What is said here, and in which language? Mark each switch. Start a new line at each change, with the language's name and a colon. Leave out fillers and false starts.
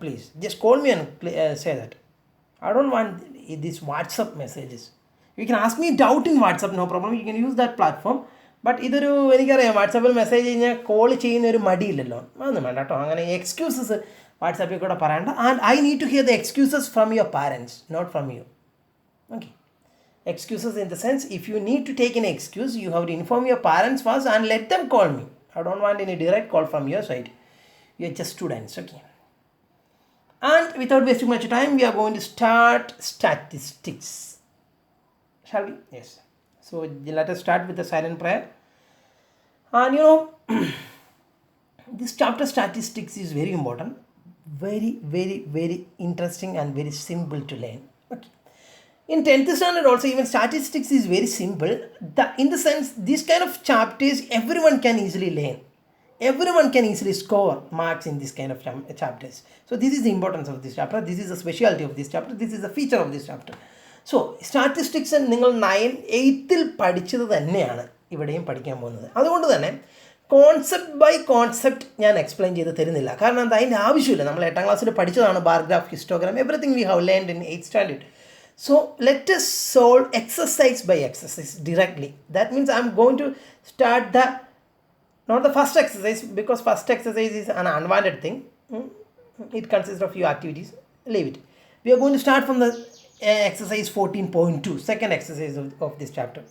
English: Please just call me and say that. I don't want these WhatsApp messages. You can ask me doubt in WhatsApp, no problem, you can use that platform. But
Malayalam: ഇതൊരു എനിക്കറിയാം, വാട്സാപ്പിൽ message കഴിഞ്ഞാൽ call ചെയ്യുന്ന ഒരു മടിയില്ലല്ലോ, അതൊന്നും വേണ്ട കേട്ടോ. അങ്ങനെ എക്സ്ക്യൂസസ് വാട്സാപ്പിൽ കൂടെ പറയണ്ട.
English: And I need to hear the excuses from your parents, not from you. Okay, excuses in the sense, if you need to take an excuse, you have to inform your parents first and let them call me. I don't want any direct call from your side. You are just students. Okay, and without wasting much time, we are going to start statistics, shall we? Yes. So let us start with the silent prayer. And this chapter statistics is very important, very very very interesting and very simple to learn. Okay, in 10th standard also, even statistics is very simple. In the sense, this kind of chapters everyone can easily learn. Everyone can easily score marks in this kind of chapters. So this is the importance of this chapter. This is the specialty of this chapter. This is the feature of this chapter.
Malayalam: So statistics നിങ്ങൾ 8th പഠിച്ചത് തന്നെയാണ് ഇവിടെയും പഠിക്കാൻ പോകുന്നത്. അതുകൊണ്ട് തന്നെ concept by concept ഞാൻ explain ചെയ്ത് തരുന്നില്ല. കാരണം എന്താ, അതിൻ്റെ ആവശ്യമില്ല. നമ്മൾ 8ാം ക്ലാസ്സിൽ പഠിച്ചതാണ് bar graph, histogram,
English: Everything we have learned in 8th standard. So let us solve exercise by exercise directly. That means I am going to start not the first exercise, because first exercise is an unwanted thing. It consists of few activities. Leave it. We are going to start from the exercise 14.2, second exercise of this chapter.